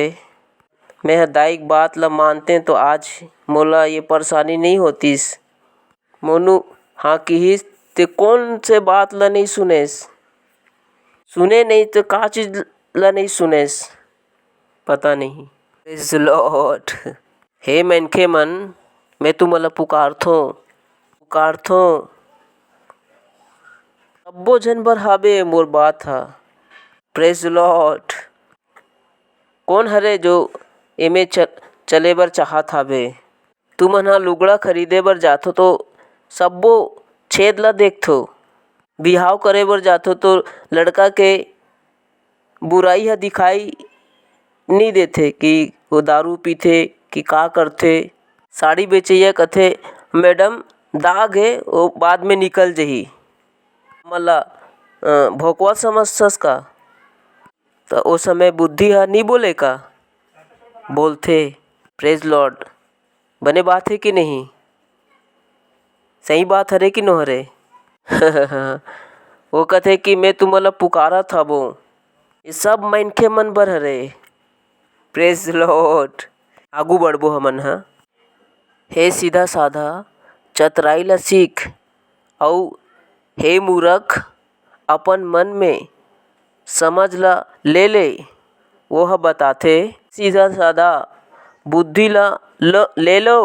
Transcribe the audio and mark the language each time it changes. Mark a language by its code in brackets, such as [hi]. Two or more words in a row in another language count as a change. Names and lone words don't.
[hne] मैं दाई की बात ला मानते तो आज मोला ये परेशानी नहीं होतीस। मोनू हाँ कहिस ते कौन से बात ला नहीं सुनेस, सुने नहीं तो का चीज ला नहीं सुनेस, पता नहीं। [en] Praise the Lord. [hne] हे मनखे मन, मैं तुमला पुकारथो सब्बो जन बर हावे मोर बात हा। [en] Praise the Lord. [hne] कौन हरे जो एमे चले बर चाहत हावे? तुमन हा लुगड़ा खरीदे बर जाथो तो सब्बो छेद ला देखथो, बिहाव करे बर जाथो तो लड़का के बुराई हा दिखाई नहीं देथे कि वो दारू पीथे कि का करथे। साड़ी बेचैया कथे मैडम दाग है, वो बाद में निकल जही, मला भोकवा समझथस का? तो ओ समय बुद्धि हा नहीं बोले का? बोलथे। [en] Praise Lord. [hne] बने बात है कि नहीं? सही बात हरे कि नो हरे? वो कथे कि मैं तुमला पुकारत हबो, ये सब मनखे मन बर हरे। [en] Praise Lord. [hne] आगू बढ़बो हमन हा। हे सीधा साधा चतुराई ला सीख, अउ हे मूर्ख अपन मन में समझ ला ले वो ह बताथे। सीधा साधा बुद्धि ला ले लो।